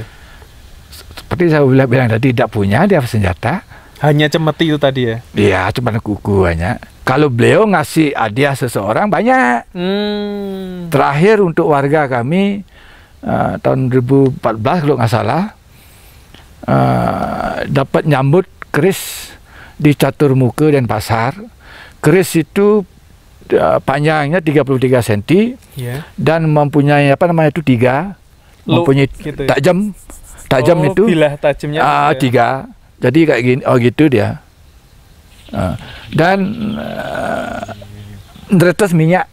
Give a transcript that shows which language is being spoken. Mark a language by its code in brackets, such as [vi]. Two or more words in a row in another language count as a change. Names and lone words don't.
[id] Seperti saya bilang tadi, tidak punya dia senjata. Hanya cemeti itu tadi ya? Iya, cuma kuku banyak. Kalau beliau ngasih hadiah seseorang banyak. Terakhir untuk warga kami tahun 2014 kalau nggak salah dapat nyambut keris di Caturmuka Denpasar. Keris itu panjangnya 33 cm dan mempunyai apa namanya itu mempunyai gitu ya? tajam itu bilah tajamnya 3. Jadi kayak gini, gitu dia. Dan netes minyak.